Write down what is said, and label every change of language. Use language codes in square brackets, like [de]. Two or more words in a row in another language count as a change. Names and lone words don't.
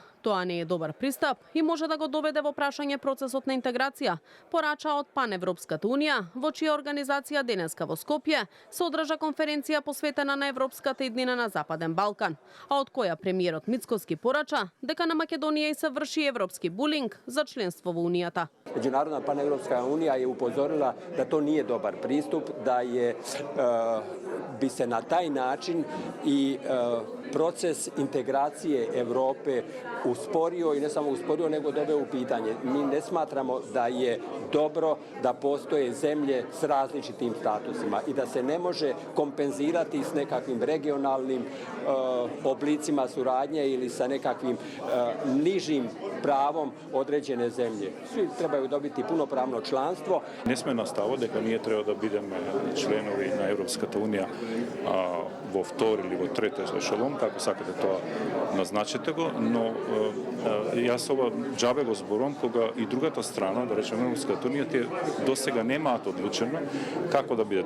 [mk] Тоа не е добар пристап и може да го доведе во прашање процесот на интеграција, порача од Паневропската Унија, во чија организација денеска во Скопје се одржа конференција посветена на европската иднина на Западен Балкан, а од која премиерот Мицкоски порача дека на Македонија и се врши европски булинг за членство во Унијата. Меѓународна Паневропска Унија е упозорила [hr] да то nije dobar pristup, da je bi se na taj način i proces integracije Evrope usporio i ne samo usporio, nego doveo u pitanje. Mi ne smatramo da je dobro da postoje zemlje s različitim statusima i da se ne može kompenzirati s nekakvim regionalnim oblicima suradnje ili sa nekakvim nižim pravom određene zemlje. Svi trebaju dobiti punopravno članstvo. [mk] Не сме на ставот дека ние треба да бидеме членови на Европската Унија во втори или во трети ешелон, како сакате тоа назначете го, но јас ова џабе го зборувам кога и другата страна, да речеме Европската унија, те досега немаат одлучено како да бидат.